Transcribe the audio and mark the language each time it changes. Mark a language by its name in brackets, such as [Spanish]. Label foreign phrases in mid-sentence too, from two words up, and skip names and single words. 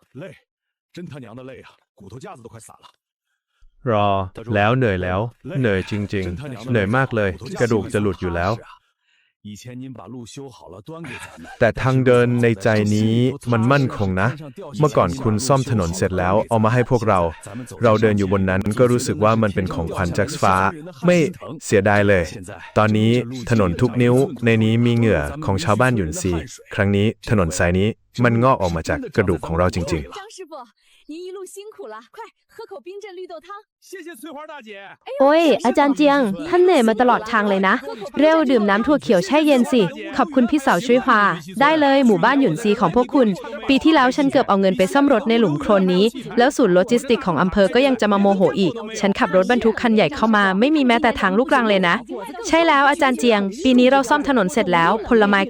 [Chinese] 累，真他娘的累啊，骨头架子都快散了。 [Thai] รอแล้วเหนื่อยแล้วเหนื่อยจริงๆเหนื่อยมากเลยกระดูกจะหลุดอยู่แล้วแต่ทางเดินในใจนี้มันมั่นคงนะเมื่อก่อนคุณซ่อมถนนเสร็จแล้วเอามาให้พวกเราเดินอยู่บนนั้นก็รู้สึกว่ามันเป็นของขวัญจากฟ้าไม่เสียดายเลยตอนนี้ถนนทุกนิ้วในนี้มีเหงื่อของชาวบ้านหยุนซีครั้งนี้ถนนสายนี้มันงอกออกมาจากกระดูกของเราจริงๆ [Chinese] 您一路辛苦了，快喝口冰镇绿豆汤。谢谢翠花大姐。 [Thai] โอ้ยอาจารย์เจียงท่านเหนื่อยมาตลอดทางเลยนะเร็วดื่มน้ำถั่วเขียวแช่เย็นสิขอบคุณพี่สาวช่วยพาได้เลยหมู่บ้านหยุนซีของพวกคุณปีที่แล้วฉันเกือบเอาเงินไปซ่อมรถในหลุมโคลนนี้แล้วศูนย์โลจิสติกของอำเภอก็ยังจะมาโมโหอีกฉันขับรถบรรทุกคันใหญ่เข้ามาไม่มีแม้แต่ทางลูกรังเลยนะใช่แล้วอาจารย์เจียงปีนี้เราซ่อมถนนเสร็จแล้วผลไม้ก็